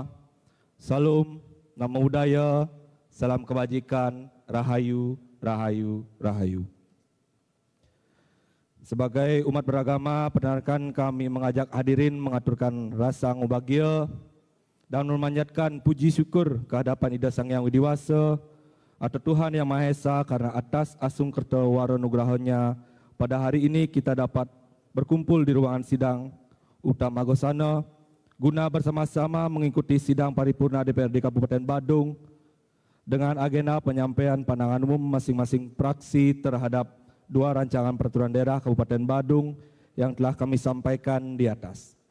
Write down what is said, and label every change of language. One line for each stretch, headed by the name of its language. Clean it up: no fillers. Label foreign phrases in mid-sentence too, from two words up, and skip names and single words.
Indonesian: Salam,
Pali: Namo Buddhaya,
Indonesian: salam kebajikan, Rahayu, Rahayu, Rahayu. Sebagai umat beragama, perkenankan kami mengajak hadirin mengaturkan rasa ngubagia dan memanjatkan puji syukur kehadapan Ida Sang Hyang Widiwasa atau Tuhan Yang Maha Esa karena atas
Balinese: asung kerta wara nugraha-Nya
Indonesian: pada hari ini kita dapat berkumpul di ruangan sidang utama Gosana guna bersama-sama mengikuti sidang paripurna DPRD Kabupaten Badung dengan agenda penyampaian pandangan umum masing-masing fraksi terhadap 2 rancangan peraturan daerah Kabupaten Badung yang telah kami sampaikan di atas.